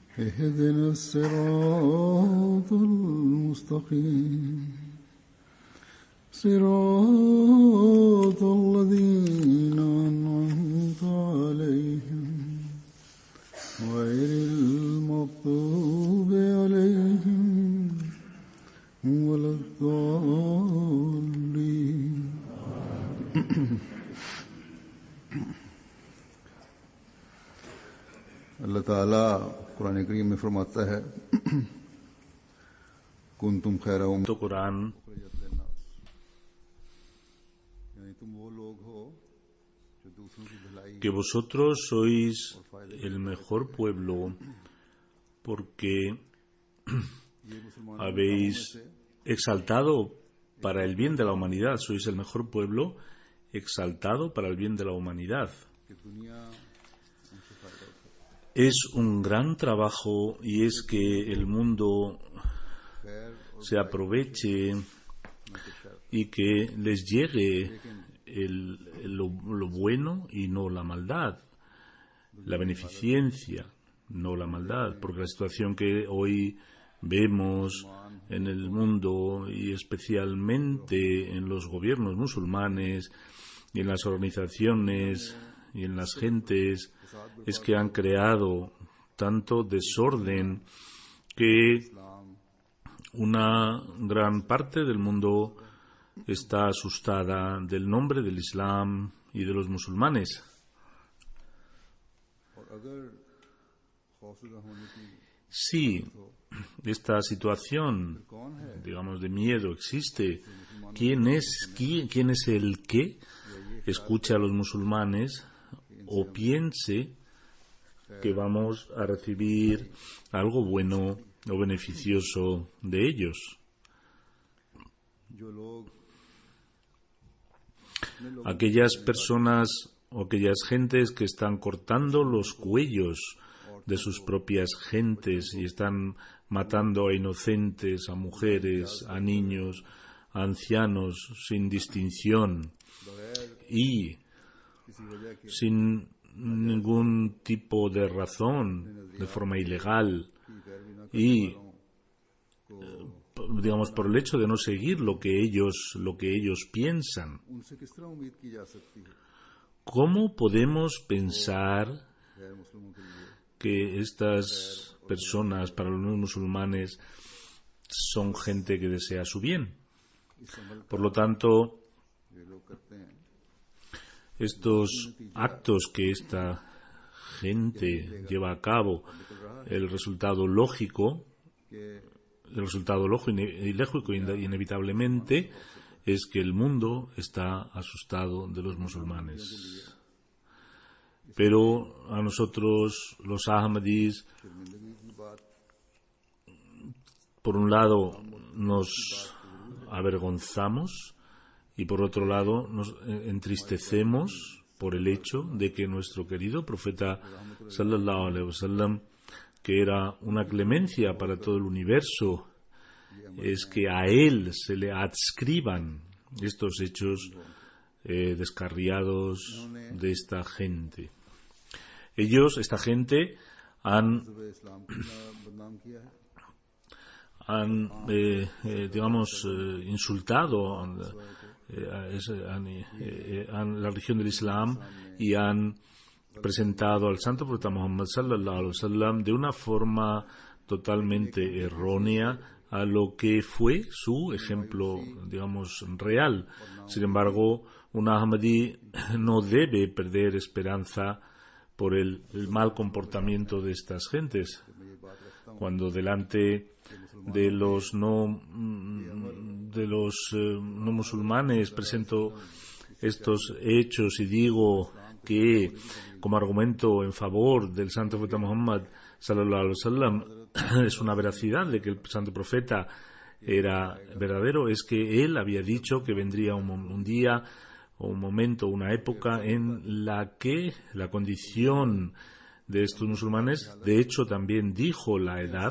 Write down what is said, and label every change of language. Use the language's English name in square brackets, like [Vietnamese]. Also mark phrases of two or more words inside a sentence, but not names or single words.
[Arabic] اهدنا الصراط المستقيم صراط الذين أنعمت عليهم غير المغضوب عليهم ولا الضالين. [Urdu] اللہ تعالیٰ قرآن کریم میں فرماتا ہے [Arabic] كنتم خير أمة [Spanish] Corán [Urdu] یعنی تم وہ لوگ ہو جو دوسروں کی بھلائی [Spanish] que vosotros sois el mejor pueblo porque [Urdu] یہ مسلمان [Spanish] habéis exaltado para el bien de la humanidad, sois el mejor pueblo exaltado para el bien de la humanidad. [Urdu] کی دنیا ان سے فائدہ اٹھائے [Spanish] Es un gran trabajo y es que el mundo [Urdu] خیر اور [Spanish] se aproveche y que les llegue lo bueno y no la maldad, la beneficencia, no la maldad, porque la situación que hoy vemos en el mundo y especialmente en los gobiernos musulmanes y en las organizaciones y en las gentes es que han creado tanto desorden que una gran parte del mundo está asustada del nombre del Islam y de los musulmanes. [Urdu] اور اگر خوفزدہ ہونے کی [Spanish] Si esta situación, [Urdu] کون ہے [Spanish] digamos, de miedo existe, ¿quién es el que escuche a los musulmanes o piense que vamos a recibir algo bueno o beneficioso de ellos? [Urdu] جو لوگ [Spanish] Aquellas personas o aquellas gentes que están cortando los cuellos de sus propias gentes y están matando a inocentes, a mujeres, a niños, a ancianos sin distinción y [Urdu] کسی وجہ کے [Spanish] sin ningún tipo de razón, de forma ilegal y digamos por el hecho de no seguir lo que ellos piensan. [Urdu] ان سے کس طرح امید کی جا سکتی ہے [Spanish] ¿Cómo podemos pensar [Urdu] غیر مسلموں کے لیے [Spanish] que estas personas para los no musulmanes son gente que desea su bien? [Urdu] اس عمل [Spanish] Por lo tanto, [Urdu] یہ لوگ کرتے ہیں [Spanish] estos actos que esta gente lleva a cabo, el resultado lógico inevitablemente es que el mundo está asustado de los musulmanes. Pero a nosotros, los Ahmadis, por un lado nos avergonzamos y por otro lado nos entristecemos por el hecho de que nuestro querido profeta [Arabic] صلى الله عليه وسلم, [Spanish] que era una clemencia para todo el universo, es que a él se le adscriban estos hechos descarriados de esta gente. Ellos, esta gente, han [Urdu] اسلام کو بدنام کیا ہے [Spanish] digamos, insultado la religión del Islam y han presentado al santo profeta Muhammad [Arabic] صلى الله عليه وسلم [Spanish] de una forma totalmente errónea a lo que fue su ejemplo, digamos, real. Sin embargo, un Ahmadi no debe perder esperanza por el mal comportamiento de estas gentes. Cuando delante de los no musulmanes presento estos hechos y digo que como argumento en favor del santo profeta Muhammad [Arabic] صلى الله عليه وسلم [Spanish] es una veracidad de que el santo profeta era verdadero, es que él había dicho que vendría un día o un momento, una época en la que la condición de estos musulmanes, de hecho también dijo la edad,